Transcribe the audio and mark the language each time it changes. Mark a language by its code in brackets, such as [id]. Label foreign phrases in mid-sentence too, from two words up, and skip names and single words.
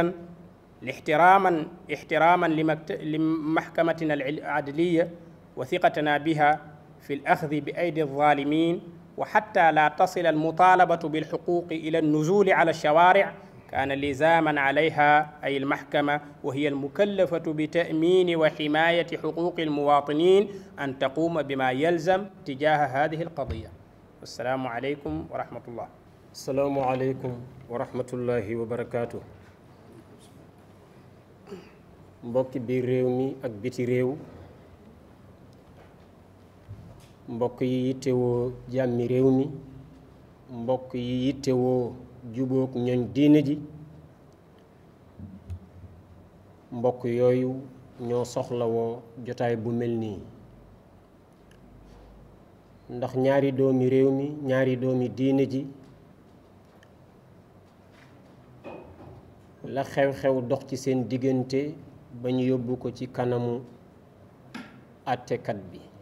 [ar] وأخيرا احتراما لمحكمتنا العدلية وثقتنا بها في الأخذ بأيدي الظالمين، وحتى لا تصل المطالبة بالحقوق إلى النزول على الشوارع، كان لزاما عليها أي المحكمة وهي المكلفة بتأمين وحماية حقوق المواطنين أن تقوم بما يلزم تجاه هذه القضية. السلام عليكم ورحمة الله. السلام عليكم ورحمة الله وبركاته. [wo] mbokki biir réew mi ak biti réew, mbokk yi yittewoo jàmmi réew mi, mbokk yi yittewoo jubóog ñoñ diine ji, mbokk yooyu ñoo soxlawoo jotaay bu mel nii, ndax ñaari doomi réew mi, ñaari doomi diine ji la xew-xew dox ci seen diggante ba ñu yóbbu ko ci kanamu àttekat bi.